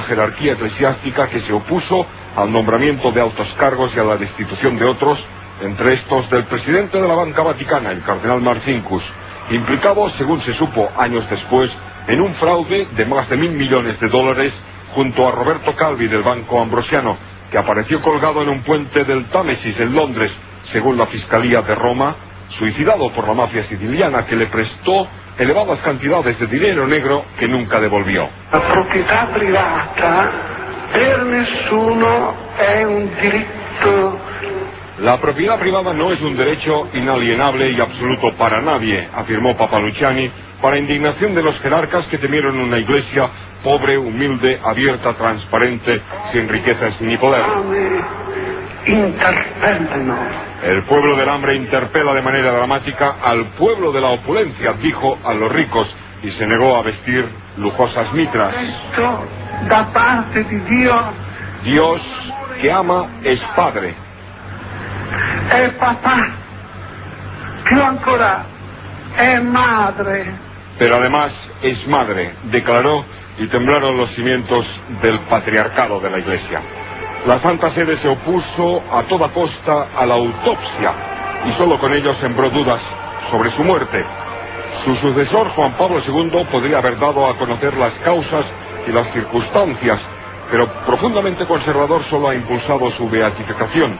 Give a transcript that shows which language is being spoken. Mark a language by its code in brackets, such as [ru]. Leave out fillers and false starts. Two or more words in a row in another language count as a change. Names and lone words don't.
[es] jerarquía eclesiástica que se opuso al nombramiento de altos cargos y a la destitución de otros, entre estos del presidente de la Banca Vaticana, el cardenal Marcinkus, implicado, según se supo años después, en un fraude de más de $1.000 millones junto a Roberto Calvi del Banco Ambrosiano, que apareció colgado en un puente del Támesis en Londres, según la Fiscalía de Roma, suicidado por la mafia siciliana que le prestó elevadas cantidades de dinero negro que nunca devolvió. [it] La proprietà privata per nessuno è un diritto. [es] La propiedad privada no es un derecho inalienable y absoluto para nadie, afirmó Papa Luciani, para indignación de los jerarcas que temieron una iglesia pobre, humilde, abierta, transparente, sin riquezas ni poder. El pueblo del hambre interpela de manera dramática al pueblo de la opulencia, dijo a los ricos, y se negó a vestir lujosas mitras. [it] Esto da parte di Dio. [es] Dios que ama es Padre. [it] È papà. Più ancora, è madre. [es] Pero además es madre, declaró, y temblaron los cimientos del patriarcado de la Iglesia. La Santa Sede se opuso a toda costa a la autopsia y solo con ello sembró dudas sobre su muerte. Su sucesor, Juan Pablo II, podría haber dado a conocer las causas y las circunstancias, pero profundamente conservador solo ha impulsado su beatificación.